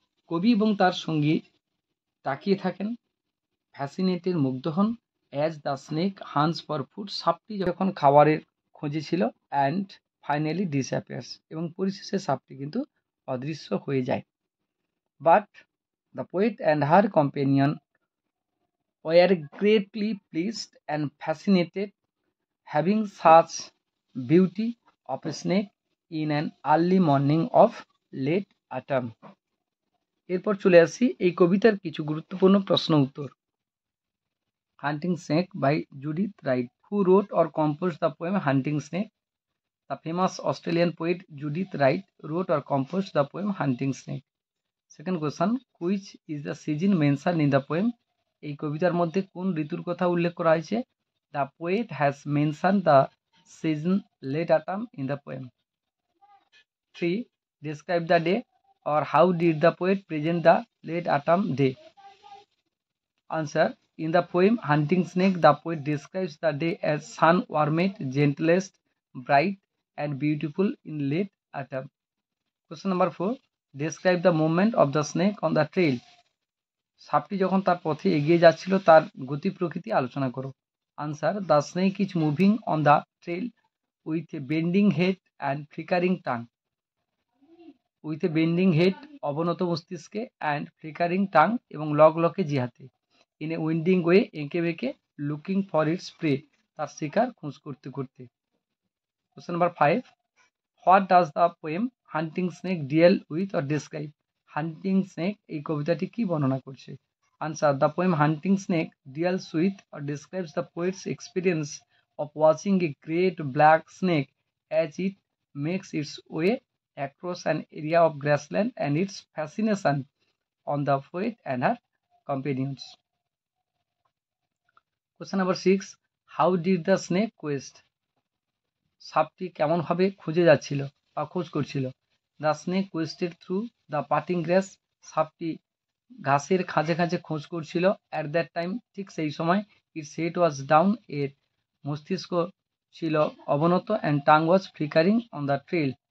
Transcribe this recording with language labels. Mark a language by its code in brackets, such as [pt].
[bn] কবি এবং তার সঙ্গী তাকিয়ে থাকেন ফ্যাসিনেটেড মুগ্ধ হন [en] as the snake hunts for food [bn] সাপটি যখন খাবারের খোঁজে ছিল [en] and finally disappears [bn] এবং পরিশেষে সাপটি কিন্তু অদৃশ্য হয়ে যায় [en] But the poet and her companion were greatly pleased and fascinated having such beauty of a snake in an early morning of late autumn. [bn] এরপর চলে আসি এই কবিতার কিছু গুরুত্বপূর্ণ প্রশ্ন উত্তর। [en] Hunting Snake by Judith Wright. Who wrote or composed the poem Hunting Snake? The famous Australian poet Judith Wright wrote or composed the poem Hunting Snake. Second question, which is the season mentioned in the poem? [bn] এই কবিতার মধ্যে কোন ঋতুর কথা উল্লেখ করা হয়েছে? [en] The poet has mentioned the season late autumn in the poem. 3. Describe the day or how did the poet present the late autumn day? Answer. In the poem Hunting Snake, the poet describes the day as sun-warmed, gentlest, bright and beautiful in late autumn. Question number 4. Describe the movement of the snake on the trail. [bn] সাপটি যখন তার পথে এগিয়ে যাচ্ছিল তার গতি প্রকৃতি আলোচনা করো। [en] Answer. The snake is moving on the trail with a bending head and flickering tongue. With a bending head, [bn] অবনত মস্তিষ্কে, [en] and flickering tongue [bn] এবং লকলকে জিহাতে। [en] In a winding way, [bn] এঁকে বেঁকে, [en] looking for its prey, [bn] তার শিকার খোঁজ করতে করতে। [en] Question number 5. What does the poem Hunting Snake deal with or describe? [bn] Hunting Snake এই কবিতাটি কি বর্ণনা করছে? [en] Answer. The poem Hunting Snake deals with or describes the poet's experience of watching a great black snake as it makes its way across an area of grassland and its fascination on the poet and her companions. Question number 6. How did the snake quest? [bn] সাপটি কেমনভাবে খুঁজে যাচ্ছিল বা খোঁজ করছিল? [en] The snake quested through the parting grass. [bn] সাপটি ঘাসের খাঁজে খাঁজে খোঁজ করছিল। [en] At that time, [bn] ঠিক সেই সময়, [en] its head was down, [bn] এর মস্তিষ্ক ছিল অবনত, [en] and tongue was flickering on the trail.